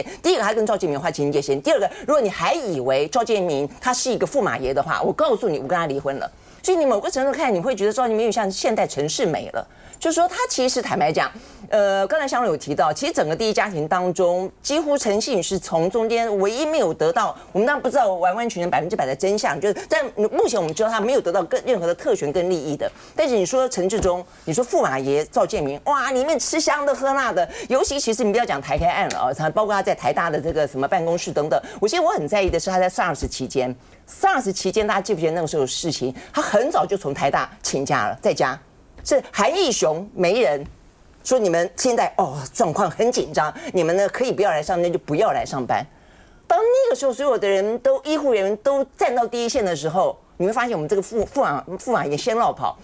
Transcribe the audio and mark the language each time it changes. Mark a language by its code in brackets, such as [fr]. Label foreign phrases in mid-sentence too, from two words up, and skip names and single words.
[zh] 第一個，他跟趙建銘劃清界限；第二個，如果你還以為趙建銘他是一個駙馬爺的話，我告訴你，我跟他離婚了。所以你某個程度看，你會覺得趙建銘有點像現代陳世美了。就是說，他其實坦白講，剛才香蓉有提到，其實整個第一家庭當中，幾乎陳信宇是從中間唯一沒有得到，我們當然不知道完完全全100%的真相，就是但目前我們知道他沒有得到任何的特權跟利益的。但是你說陳致中，你說駙馬爺趙建銘，哇，裡面吃香的喝辣的，尤其其實你不要講台開案了啊，包括他在台大的這個什麼辦公室等等，我現在我很在意的是他在 SARS 期間，大家記不記得那個時候的事情？他很早就從台大請假了，在家。是韓義雄媒人說你們現在狀況很緊張，你們呢可以不要來上班就不要來上班。當那個時候所有的人都醫護人員都站到第一線的時候，你會发現我們這個駙馬爺先落跑。